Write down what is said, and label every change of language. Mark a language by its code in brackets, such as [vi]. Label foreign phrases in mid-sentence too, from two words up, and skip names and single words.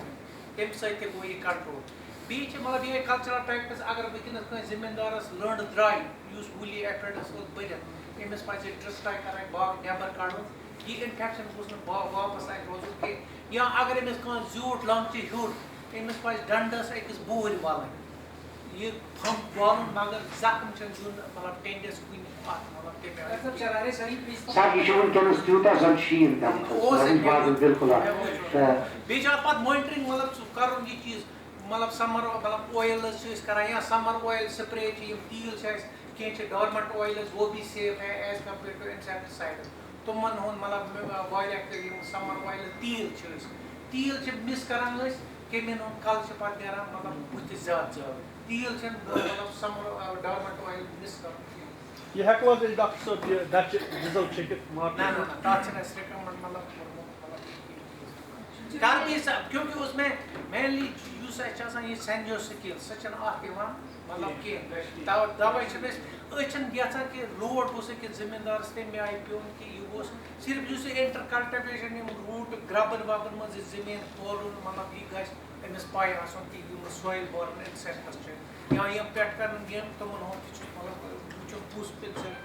[ks] تمہِ سۭتۍ تہِ گوٚو یہِ کنٹرول بیٚیہِ چھِ مطلب یِہے [en] cultural practice [ks] اگر وٕنکیٚنس کٲنٛسہِ زٔمیٖندارس لٔنٛڈ درٛاے یُس وُلی ایفریڈس ٲس بٔرِتھ أمِس پَزِ ٹرٛسٹاے کَرٕنۍ باغ نٮ۪بر کَڑُن یہِ اِنفیکشن گوٚژھ نہٕ واپس اَتہِ روزُن کینٛہہ یا اگر أمِس کانٛہہ زیوٗٹھ لنٛگ چھِ ہیوٚر أمِس پَزِ ڈنٛڈس أکِس بوٗرۍ وَلٕنۍ یہ پھمب والُن مگر زخم چھُنہٕ دیُن مطلب ٹینڈس کُنہِ اَتھ مطلب تَمہِ آیہِ مطلب شرارے صحیح پیش سر یہ ونکس تیوتاہ زن شیٖن بالکل بیٚیہِ چھِ اَتھ پَتہٕ مانِٹرِنٛگ مطلب کَرُن یہِ چیٖز مطلب سمر مطلب اویلز چھِ أسۍ کران یا [en] summer oil spray [ks] چھِ یِم تیٖل چھِ اَسہِ کینٛہہ چھِ [en] dormant oils [ur] وہ بھی سیف ہے [en] as compared to insecticide [ks] تِمن ہُنٛد مطلب واریاہ یِم سمر اویل تیٖل چھِ أسۍ تیٖل چھِ مِس کران أسۍ کیٚمٮ۪ن ہُنٛد کَلہٕ چھِ پَتہٕ نیران مطلب بٕتھِ زیادٕ تیٖل چھِنہٕ مطلب [en] summer dormant oil [ks] مِس کرُن کینٛہہ یہ ہیٚکو حظ أسۍ ڈاکٹر صٲب یہِ دَچہِ ڈِزل چھٔکِتھ نہ تَتھ چھِنہٕ اَسہِ رِکَمنٛڈ مطلب کاربی [ur] کیونکہ اس میں مینلی [ks] یُس اَسہِ چھِ آسان یہِ سینجو سِکِل سۄ چھَنہٕ اَتھ یِوان مطلب کینٛہہ تَوَے چھِنہٕ أسۍ چھِنہٕ یَژھان کہِ لوڈ گوٚژھ أکِس زٔمیٖندارَس تَمہِ آیہِ پیوٚن کہِ یہِ گوٚژھ صرف یُس یہِ اِنٹر کَلٹِویشن یِم روٗٹ گرٛبَن وَبَن منٛز یہِ زٔمیٖن پھولُن مطلب یہِ گژھِ أمِس پَے آسُن کہِ یِم [en] soil borne insects [ks] چھِ یا یِم پٮ۪ٹھ کَرَن یِم تِمن ہُنٛد تہِ چھُ مطلب وٕچھُن کُس اِنسیکٹ